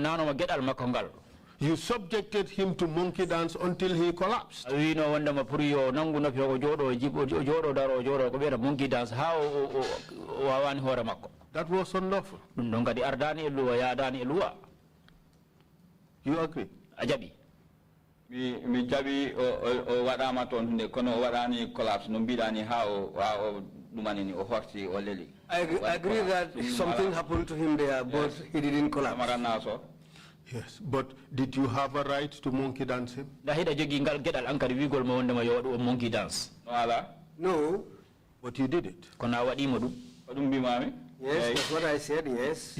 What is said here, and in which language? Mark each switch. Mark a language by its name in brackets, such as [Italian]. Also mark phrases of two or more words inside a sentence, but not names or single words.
[English] You subjected him to monkey dance until he collapsed. That was unlawful. You agree? [Fula] Mi jabi o warama ton kono warani collapse no bidani how dumanini o horti o leli. [English] I agree that something happened to him there, but he didn't collapse. Yes, but did you have a right to monkey dance him? Monkey dance. No. But you did it. Yes, that's what I said, yes.